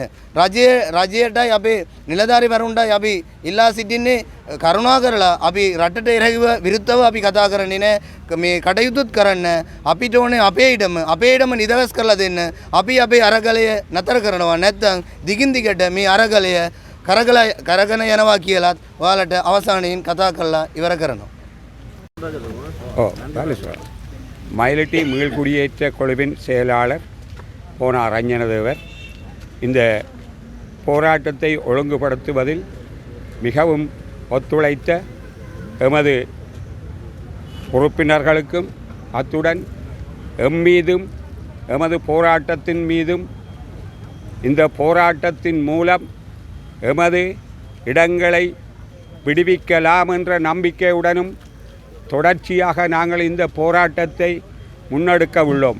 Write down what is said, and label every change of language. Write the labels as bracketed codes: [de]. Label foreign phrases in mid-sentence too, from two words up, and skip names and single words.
[si] රජයටයි අපේ නිලධාරීවරුන්ටයි අපි ඉල්ලා සිටින්නේ කරුණා කරලා අපි රටට එරෙහිව විරුද්ධව අපි කතා කරන්නේ නැහැ. මේ කටයුතුත් කරන්න අපිට ඕනේ අපේ ඉඩම නිදහස් කරලා දෙන්න. අපි අපේ අරගලය නතර කරනවා නැත්නම් දිගින් දිගට මේ අරගලය කරගෙන යනවා කියලාත් ඔයාලට අවසානයෙන් කතා කරලා ඉවර කරනවා. [ta] மயிலட்டி மீள்குடியேற்ற குழுவின் செயலாளர் போனா ரஞ்சனதேவர் இந்த போராட்டத்தை ஒழுங்குபடுத்துவதில் மிகவும் ஒத்துழைத்த எமது உறுப்பினர்களுக்கும் அத்துடன் எம்மீதும் எமது போராட்டத்தின் மீதும் இந்த போராட்டத்தின் மூலம் எமது இடங்களை விடுவிக்கலாம் என்ற நம்பிக்கையுடனும் தொடர்ச்சியாக நாங்கள் இந்த போராட்டத்தை முன்னெடுக்க உள்ளோம்.